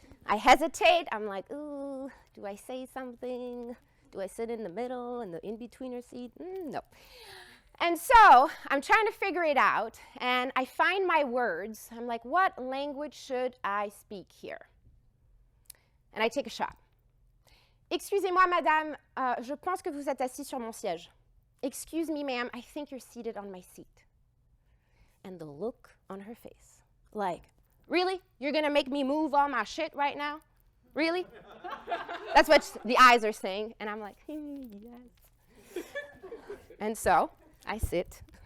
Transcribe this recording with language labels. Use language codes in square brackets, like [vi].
[en] I hesitate. I'm like, ooh, do I say something? Do I sit in the middle, in the in-betweener seat? No. And so I'm trying to figure it out, and I find my words. I'm like, what language should I speak here? And I take a shot. [fr] Excusez-moi, madame, je pense que vous êtes assise sur mon siège. [en] Excuse me, ma'am, I think you're seated on my seat. And the look on her face, like, really? You're gonna make me move all my shit right now? Really? That's what the eyes are saying. And I'm like, yes. And so I sit.